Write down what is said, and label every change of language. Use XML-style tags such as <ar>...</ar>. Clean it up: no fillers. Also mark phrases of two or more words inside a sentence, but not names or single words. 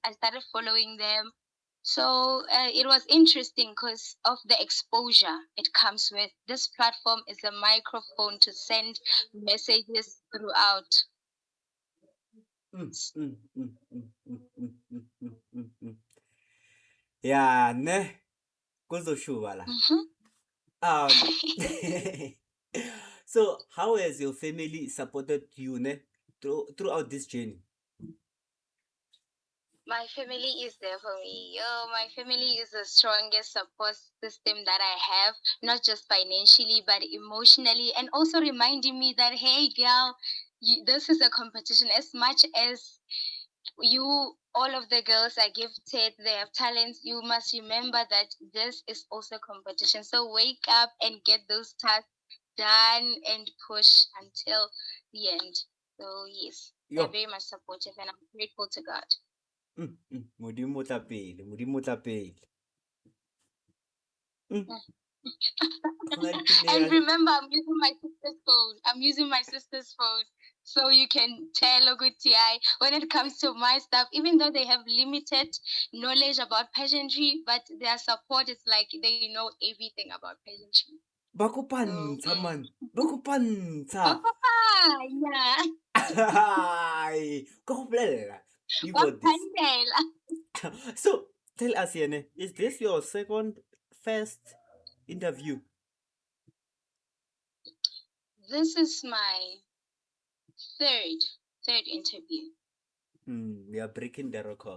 <en>I started following them. So it was interesting because of the exposure it comes with. This platform is a microphone to send messages throughout. Mm, mm, mm, mm, mm, mm, mm, mm, mm. Yeah, ne? kuzoshuba la. Mhm. Um, so how has your family supported you throughout this journey? My family is there for me. Oh, my family is the strongest support system that I have, not just financially, but emotionally, and also reminding me that, hey, girl, this is a competition. As much as all of the girls are gifted, they have talents, you must remember that this is also competition. So wake up and get those tasks done and push until the end. So, yes, they're Yo, very much supportive, and I'm grateful to God.</en> <tn>Modimo o tla pele, Modimo o tla pele. Mm, go na le pina</tn> <en>And ya- remember, I'm using my sister's phone. I'm using my sister's phone. So you can tell Oguti when it comes to my stuff, even though they have limited knowledge about pageantry, but their support is like they know everything about pageantry.</en> <tn>ba</tn> <en>So,</en> <tn>kopantsha man, ba kopantsha.</tn> <en>yeah.</en> <tn>Ai, ka go bolelela.</tn> <en>You got this.</en> <zu>Waphandela.</zu> <en>So tell us, Yene, is this your second first interview? This is my third interview. We are breaking the record.</en>